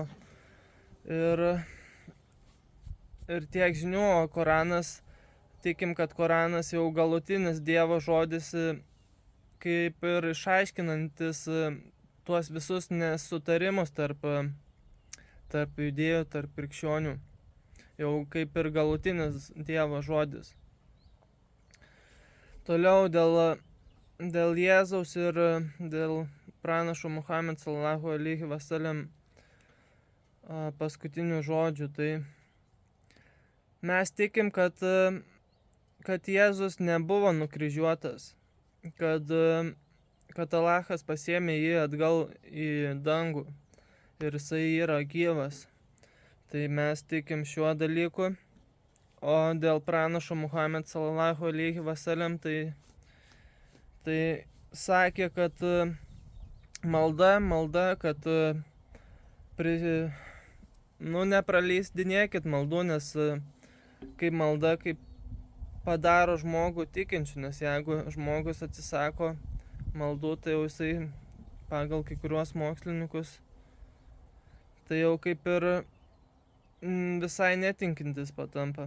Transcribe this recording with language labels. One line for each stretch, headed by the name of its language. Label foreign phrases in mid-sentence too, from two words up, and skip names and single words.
Lithuanian: Ir tiek žinių, o Koranas, tikim, kad Koranas jau galutinis Dievo žodis, kaip ir išaiškinantis tuos visus nesutarimus tarp judėjų, tarp krikščionių. Jau kaip ir galutinis Dievo žodis. Toliau dėl Jėzaus ir dėl pranašo Muhammad
Arabic: صلى الله عليه وسلم
Lithuanian: paskutinių žodžių. Tai mes tikim, kad Jėzus nebuvo nukryžiuotas, kad Allahas pasiėmė jį atgal į dangų ir jisai yra gyvas. Tai mes tikim šiuo dalyku. O dėl pranašo Muhammad
Arabic: صلى الله عليه وسلم
Lithuanian: tai sakė, kad malda, kad nepraleisdinėkit maldų, nes kaip malda, kaip padaro žmogų tikinčių, nes jeigu žmogus atsisako maldų, tai jau jisai pagal kai kuriuos mokslininkus tai jau kaip ir visai netinkintis patampa.